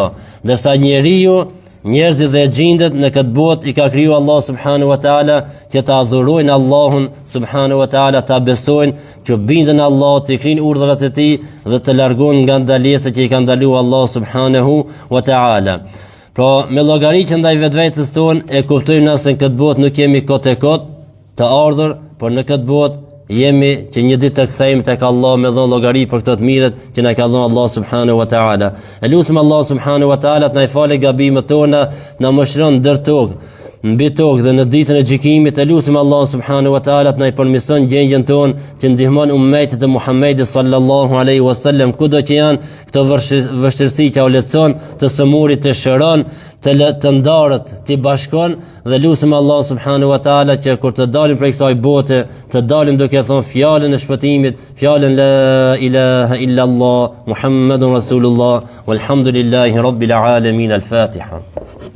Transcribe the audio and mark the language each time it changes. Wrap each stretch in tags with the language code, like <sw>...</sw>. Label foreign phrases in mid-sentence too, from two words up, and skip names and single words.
<sq>Ndërsa njeriu, njerëzit dhe gjindet në këtë botë I ka kriju Allah</sq> <ar>سبحانه وتعالى</ar> <sq>që ta adhurojnë Allahun</sq> <ar>سبحانه وتعالى,</ar> <sq>ta besojnë, që bindën Allah, të krijnë urdhrat e tij dhe të largohen nga ndalesat që I ka ndaluar Allah</sq> <ar>سبحانه وتعالى.</ar> <sq>Pra me llogari që ndaj vetvetes tonë e kuptojmë na se në këtë botë nuk jemi kot e kot të ardhur, por në këtë botë jemi që një ditë të kthehemi tek Allah me dhënë llogari për këto të mirët që na ka dhënë Allah</sq> <ar>سبحانه وتعالى.</ar> <sq>Elusim Allah</sq> <ar>سبحانه وتعالى</ar> <sq>të na I falë gabimet tona, na mëshiron ndër tokë, mbi tokë dhe në ditën e gjykimit. Elusim Allah</sq> <ar>سبحانه وتعالى</ar> <sq>të na I përmirëson gjendjen tonë, që ndihmon ummetit e Muhamedit</sq> <ar>صلى الله عليه وسلم</ar> <sq>kudo që janë këto vështirësi që u lehtëson, të sëmurit të shëron, të ndarët të bashkon, dhe lusim Allah</sq> <ar>سبحانه وتعالى</ar> <sq>që kur të dalim prej kësaj bote, të dalim duke thonë fjalën e shpëtimit, fjalën</sq> <ar>لا إله إلا الله محمد رسول الله والحمد لله رب العالمين.</ar> <sq>Al-Fatiha.</sq>